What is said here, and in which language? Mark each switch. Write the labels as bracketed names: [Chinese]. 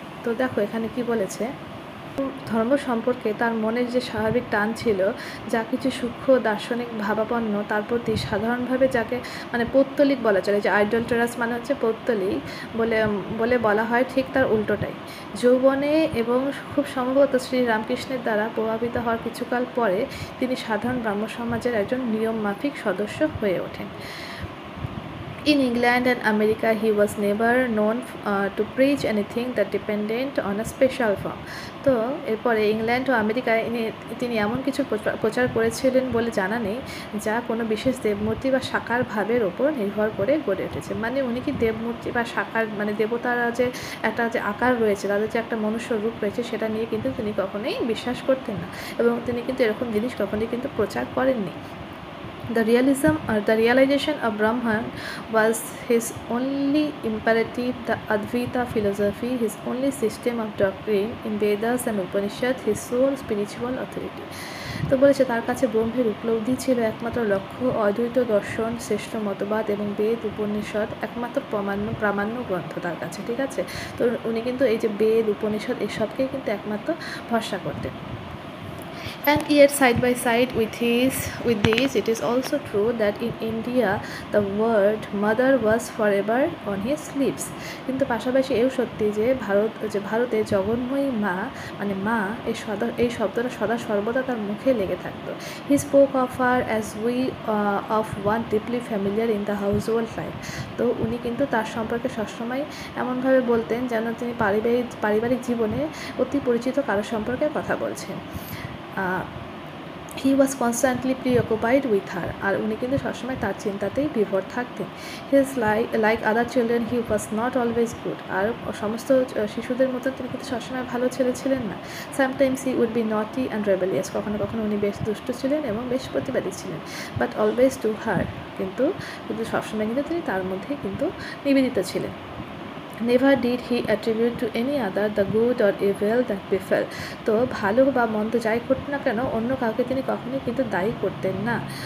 [Bangla] তো দেখো এখানে কি বলেছে, ধর্ম সম্পর্কে তার মনের যে স্বাভাবিক টান ছিল, যা কিছু সূক্ষ্ম দার্শনিক ভাবাপন্ন তার প্রতি সাধারণভাবে যাকে মানে পৌত্তলিক বলা চলে, যে আইডলটেরাস মানে হচ্ছে পৌত্তলিক বলে বলা হয়, ঠিক তার উল্টোটাই। যৌবনে এবং খুব সম্ভবত শ্রী রামকৃষ্ণের দ্বারা প্রভাবিত হওয়ার কিছুকাল পরে তিনি সাধারণ ব্রাহ্ম সমাজের একজন নিয়ম মাফিক সদস্য হয়ে ওঠেন। [English] In England and America, he was never known to preach anything that depended on a special form. [Bangla] তো এরপরে ইংল্যান্ড ও আমেরিকায় তিনি এমন কিছু প্রচার করেছিলেন বলে জানা নেই যা কোনো বিশেষ দেবমূর্তি বা সাকার ভাবের ওপর নির্ভর করে গড়ে উঠেছে। মানে উনি কি দেবমূর্তি বা সাকার মানে দেবতারা যে একটা যে আকার রয়েছে, তাদের যে একটা মনুষ্য রূপ রয়েছে, সেটা নিয়ে কিন্তু তিনি কখনোই বিশ্বাস করতেন না, এবং তিনি কিন্তু এরকম জিনিস কখনোই কিন্তু প্রচার করেননি। [English] The realization of Brahman was his only imperative, the Advaita philosophy his only system of doctrine, in Vedas and Upanishads his sole spiritual authority. [Bangla] তো বলেছে তার কাছে ব্রহ্মের উপলব্ধি ছিল একমাত্র লক্ষ্য, অদ্বৈত দর্শন শ্রেষ্ঠ মতবাদ এবং বেদ উপনিষদ একমাত্র প্রামাণ্য গ্রন্থ তার কাছে, ঠিক আছে। তো উনি কিন্তু এই যে বেদ উপনিষদ এসবকেই কিন্তু একমাত্র ভরসা করতেন। [English] And yet, side by side with this, it is also true that in India the word mother was forever on his lips. [Bangla] কিন্তু পাশাপাশি এও সত্যি যে ভারতে জগন্ময়ী মা মানে মা এই শব্দটা সদা সর্বদা তার মুখে লেগে থাকতো। [English] He spoke of her as of one deeply familiar in the household life. [Bangla] তো উনি কিন্তু তার সম্পর্কে সবসময় এমনভাবে বলতেন যেন তিনি পারিবারিক জীবনে অতি পরিচিত কারো সম্পর্কে কথা বলছেন। [English] He was constantly preoccupied with her, [Bangla] আর উনি কিন্তু সবসময় তার চিন্তাতেই বিভোর থাকতেন। [English] His like other children, he was not always good, [Bangla] আর সমস্ত শিশুদের মতো তিনি কিন্তু সবসময় ভালো ছেলে ছিলেন না। [English] Sometimes he would be naughty and rebellious, [Bangla] কখনো কখনো উনি বেশ দুষ্ট ছিলেন এবং বেশ প্রতিবাদী ছিলেন, [English] but always to her, [Bangla] কিন্তু সবসময় কিন্তু তিনি তার মধ্যেই কিন্তু নিবেদিত ছিলেন। [English] Never did he attribute to any other the good or evil that befell. [Bangla] তো ভালো বা মন্দ যাই করতেন না কেন অন্য কাউকে তিনি কখনোই কিন্তু দায়ী করতেন না।